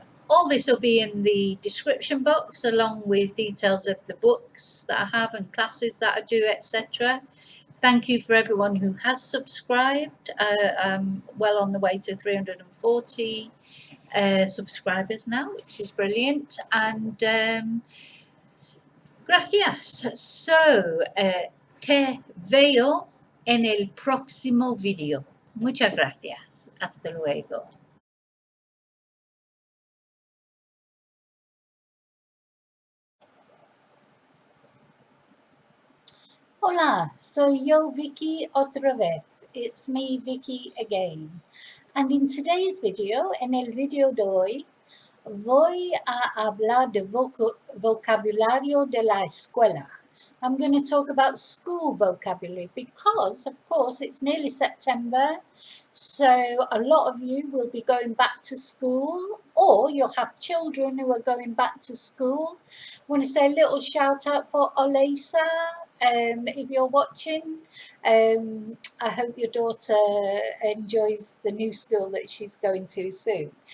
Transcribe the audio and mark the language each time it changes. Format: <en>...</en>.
<en>All this will be in the description box, along with details of the books that I have and classes that I do, etc. Thank you for everyone who has subscribed. I'm well on the way to 340 subscribers now, which is brilliant. And gracias.</en> <es>So, te veo en el próximo video. Muchas gracias. Hasta luego. Hola, soy yo, Vicky, otra vez.</es> <en>It's me, Vicky, again. And in today's video,</en> <es>en el video de hoy, voy a hablar de vocabulario de la escuela.</es> <en>I'm going to talk about school vocabulary because, of course, it's nearly September, so a lot of you will be going back to school, or you'll have children who are going back to school. I want to say a little shout out for Olesa. If you're watching, I hope your daughter enjoys the new school that she's going to soon.</en>